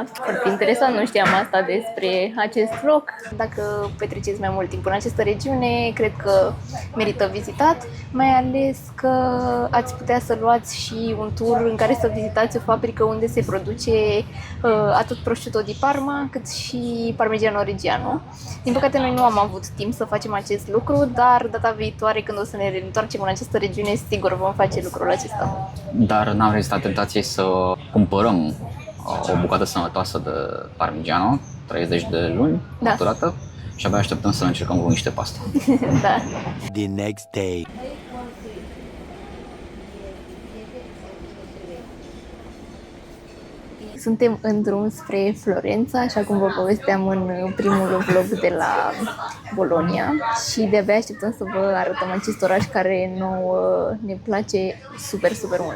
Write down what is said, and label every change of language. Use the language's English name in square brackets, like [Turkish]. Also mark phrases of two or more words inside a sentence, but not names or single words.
[Romanian] Foarte interesant, nu știam asta despre acest loc. Dacă petreceți mai mult timp în această regiune, cred că merită vizitat, mai ales că ați putea să luați și un tur în care să vizitați o fabrică unde se produce atât prosciutto di Parma cât și Parmigiano Reggiano. Din păcate noi nu am avut timp să facem acest lucru, dar data viitoare când o să ne reîntoarcem în această regiune, sigur vom face lucrul acesta. Dar n-am rezistat tentației să cumpărăm o bucată sănătoasă de Parmigiano, 30 de luni, maturată, și abia așteptăm să încercăm cu niște pasta. Da. [English] The next day. [Romanian] Suntem în drum spre Florența, așa cum vă povesteam în primul vlog de la Bologna și de-abia așteptăm să vă arătăm acest oraș care nouă ne place super, super mult.